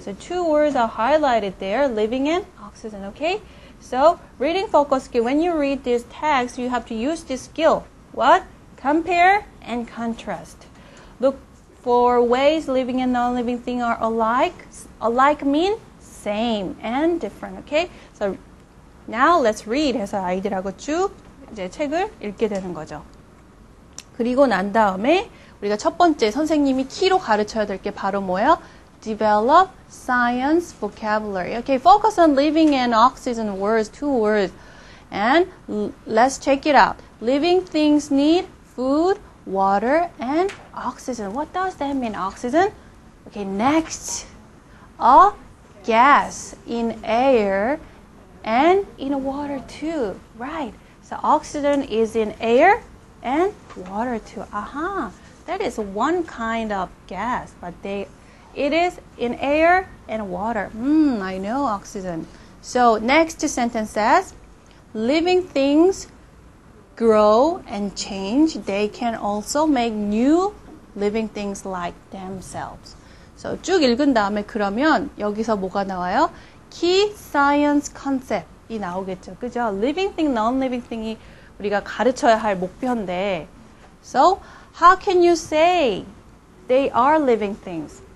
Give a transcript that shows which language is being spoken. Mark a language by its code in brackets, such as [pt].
[en] So 2 words are highlighted there, living and oxygen, okay? So reading focus skill. When you read this text, you have to use this skill. What? Compare and contrast. Look for ways living and non-living things are alike. Alike mean same and different, okay? So Now let's read [ko] 해서 아이들하고 쭉 이제 책을 읽게 되는 거죠. 그리고 난 다음에 우리가 첫 번째 선생님이 키로 가르쳐야 될 게 바로 뭐예요? [en] Develop science vocabulary. Okay, focus on living and oxygen words, 2 words. And let's check it out. Living things need food, water, and oxygen. What does that mean, oxygen? Okay, next. A gas in air and in water too, right? So oxygen is in air and water too. That is one kind of gas, but it is in air and water. I know oxygen. So next sentence says, living things grow and change. They can also make new living things like themselves. [ko] So 쭉 읽은 다음에 그러면 여기서 뭐가 나와요? Key science concept이 나오겠죠. 그죠? Living thing, non-living thing이 우리가 가르쳐야 할 목표인데 [en] So, how can you say they are living things?